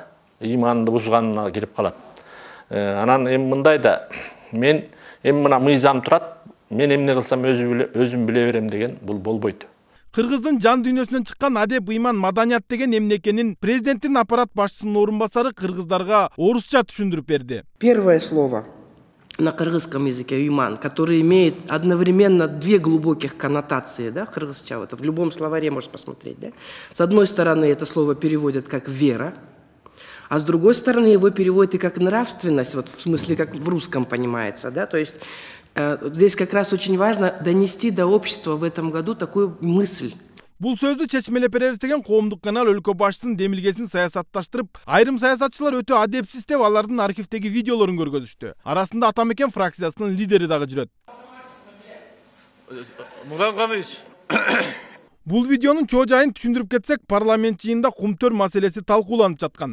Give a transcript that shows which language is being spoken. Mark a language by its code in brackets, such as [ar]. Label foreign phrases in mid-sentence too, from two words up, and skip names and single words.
[ky] Ыйманды бузганына кирип калат. Анан эми мындай да, мен эми мына мыйзам турат, мен эмне кылсам өзүм биле берем деген бул болбойт. Кыргыздын жан дүйнөсүнөн чыккан адеп, ыйман, маданият деген эмне экенин президенттин аппарат башчысынын орун басары кыргыздарга орусча түшүндүрүп берди. [ru] Первое слово на кыргызском языке «ыйман», который имеет одновременно две глубоких коннотации, да, кыргызча, это в любом словаре можно посмотреть, да. С одной стороны, это слово переводят как «вера», а с другой стороны, его переводят и как «нравственность», вот в смысле, как в русском понимается, да, то есть здесь как раз очень важно донести до общества в этом году такую мысль. [ky] Бул сөздү чечмелеп беребиз деген коомдук канал өлкө башчысынын демилгесин саясатташтырып, айрым саясатчылар өтө адепсиз деп алардын архивдеги видеолорун көргөзүштү. Арасында Ата мекен фракциясынын лидери дагы жүрөт. Нуран Каныч. Бул видеонун чоо жайын түшүндүрүп кетсек, парламент жыйында кумтөр маселеси талкууланып жаткан.